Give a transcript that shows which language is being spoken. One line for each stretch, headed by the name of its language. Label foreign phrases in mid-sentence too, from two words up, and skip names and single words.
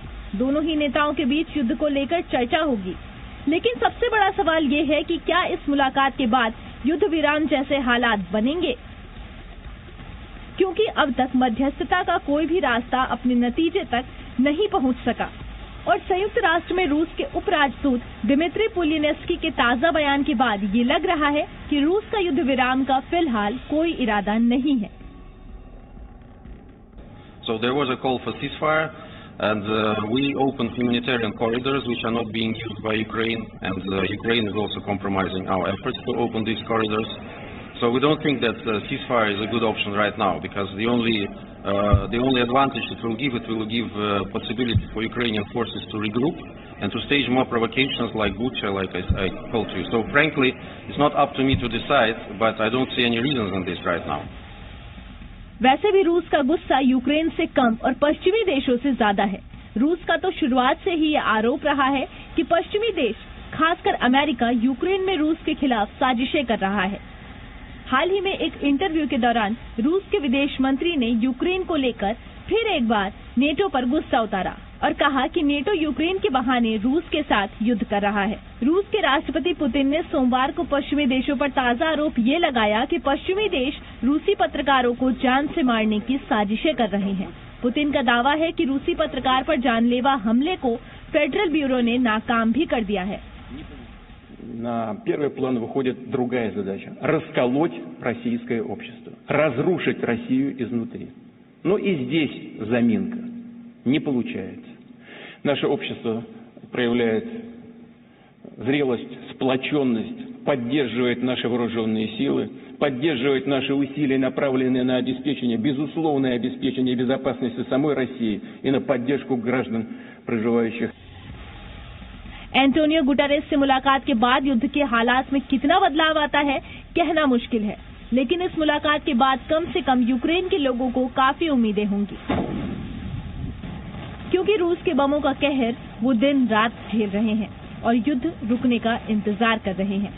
Hindi: दोनों ही नेताओं के बीच युद्ध को लेकर चर्चा होगी। लेकिन सबसे बड़ा सवाल ये है कि क्या इस मुलाकात के बाद युद्ध विराम जैसे हालात बनेंगे, क्योंकि अब तक मध्यस्थता का कोई भी रास्ता अपने नतीजे तक नहीं पहुंच सका। और संयुक्त राष्ट्र में रूस के उपराजदूत दिमित्री पुलिनेस्की के ताजा बयान के बाद ये लग रहा है कि रूस का युद्ध विराम का फिलहाल कोई इरादा नहीं है।
English: So there was a call for ceasefire, and we opened humanitarian corridors which are not being used by Ukraine, and Ukraine is also compromising our efforts to open these corridors. So we don't think that ceasefire is a good option right now, because the only advantage it will give possibility for Ukrainian forces to regroup and to stage more provocations like Bucha, like I told you. So frankly, it's not up to me to decide, but I don't see any reasons on this right now.
Hindi: वैसे भी रूस का गुस्सा यूक्रेन से कम और पश्चिमी देशों से ज्यादा है। रूस का तो शुरुआत से ही ये आरोप रहा है कि पश्चिमी देश, खासकर अमेरिका, यूक्रेन में रूस के खिलाफ साजिशें कर रहा है। हाल ही में एक इंटरव्यू के दौरान रूस के विदेश मंत्री ने यूक्रेन को लेकर फिर एक बार नेटो पर गुस्सा उतारा और कहा कि नेटो यूक्रेन के बहाने रूस के साथ युद्ध कर रहा है। रूस के राष्ट्रपति पुतिन ने सोमवार को पश्चिमी देशों पर ताजा आरोप ये लगाया कि पश्चिमी देश रूसी पत्रकारों को जान से मारने की साजिशें कर रहे हैं। पुतिन का दावा है कि रूसी पत्रकार पर जानलेवा हमले को फेडरल ब्यूरो ने नाकाम भी कर दिया है।
Russian: На первый план выходит другая задача – расколоть российское общество, разрушить Россию изнутри. Но и здесь заминка не получается. Наше общество проявляет зрелость, сплоченность, поддерживает наши вооруженные силы, поддерживает наши усилия, направленные на обеспечение, безусловное обеспечение безопасности самой России и на поддержку граждан, проживающих.
Hindi: एंटोनियो गुटेरेस से मुलाकात के बाद युद्ध के हालात में कितना बदलाव आता है कहना मुश्किल है, लेकिन इस मुलाकात के बाद कम से कम यूक्रेन के लोगों को काफी उम्मीदें होंगी, क्योंकि रूस के बमों का कहर वो दिन रात झेल रहे हैं और युद्ध रुकने का इंतजार कर रहे हैं।